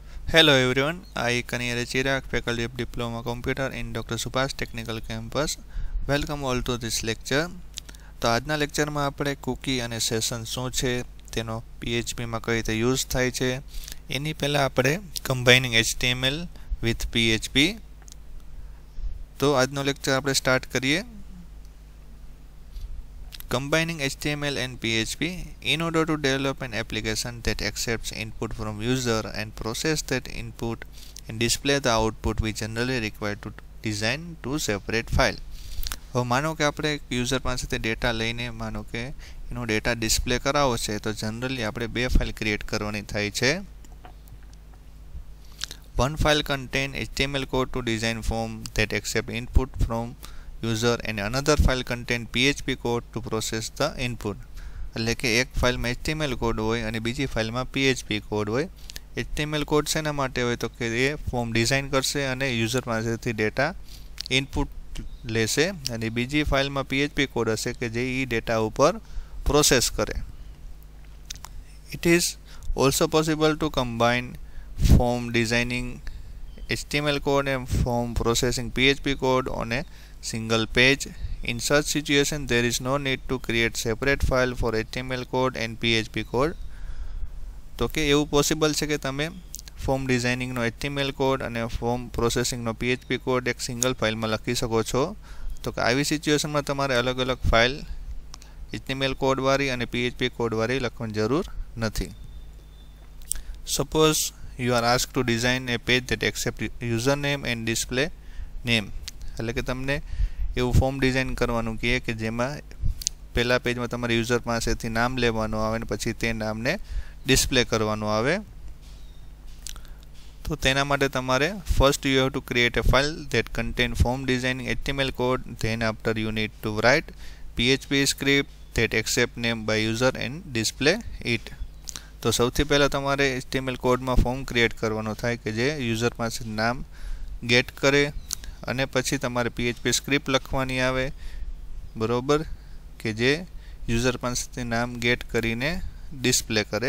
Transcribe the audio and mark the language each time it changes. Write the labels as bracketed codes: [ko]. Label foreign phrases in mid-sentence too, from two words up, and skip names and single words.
[en] Hello everyone, I Kaniyara Chirag, Faculty of Diploma Computer in Dr. Subhash Technical Campus. Welcome all to this lecture. [gu] તો આજના લેક્ચરમાં આપણે કૂકી અને સેશન શું છે, તેનો PHPમાં કઈ રીતે યુઝ થાય છે, એની પહેલાં આપણે [en] combining HTML with PHP. [gu] તો આજનો લેક્ચર આપણે સ્ટાર્ટ કરીએ. [en] Combining HTML and PHP in order to develop an application that accepts input from user and process that input and display the output we generally require to design two separate files. [gu] હવે માનો કે આપણે યુઝર પાસેથી ડેટા લઈને માનો કે એનો ડેટા ડિસ્પ્લે કરાવવો છે, તો જનરલી આપણે બે [en] file create [gu] કરવાની થાય છે. [en] One file contain HTML code to design form that accept input from user and another file contain PHP code to process the input. [gu] એટલે કે એક ફાઇલમાં HTML કોડ હોય અને બીજી ફાઇલમાં PHP કોડ હોય. HTML કોડ શેના માટે હોય તો કે એ ફોર્મ ડિઝાઇન કરશે અને યુઝર પાસેથી [en] data input [gu] લેશે, અને બીજી ફાઇલમાં PHP કોડ હશે કે જે એ ડેટા ઉપર પ્રોસેસ કરે. [en] It is also possible to combine form designing HTML code and form processing PHP code on a single page. In such situation there is no need to create separate file for HTML code and PHP code. [gu] તો કે એવું પોસિબલ છે કે તમે ફોર્મ ડિઝાઇનિંગનો HTML કોડ અને ફોર્મ પ્રોસેસિંગનો PHP કોડ એક સિંગલ ફાઇલમાં લખી શકો છો. તો કે આવી સિચ્યુએશનમાં તમારે અલગ અલગ ફાઇલ HTML કોડવાળી અને PHP કોડવાળી લખવાની જરૂર નથી. [en] Suppose you are asked to design a page that accepts username and display name. [gu] એટલે કે તમને એવું ફોર્મ ડિઝાઇન કરવાનું કહે કે જેમાં પહેલા પેજમાં તમારે યુઝર પાસેથી નામ લેવાનું આવે અને પછી તે નામને ડિસ્પ્લે કરવાનું આવે. તો તેના માટે તમારે [en] first you have to create a file that contain form designing HTML code. Then after you need to write PHP script that accept name by user and display it. [gu] તો સૌથી પહેલાં તમારે HTML કોડમાં [en] form create [gu] કરવાનો થાય કે જે યુઝર પાસે નામ ગેટ કરે, અને પછી તમારે PHP સ્ક્રિપ્ટ લખવાની આવે, બરોબર, કે જે યુઝર પાસેથી નામ ગેટ કરીને ડિસ્પ્લે કરે.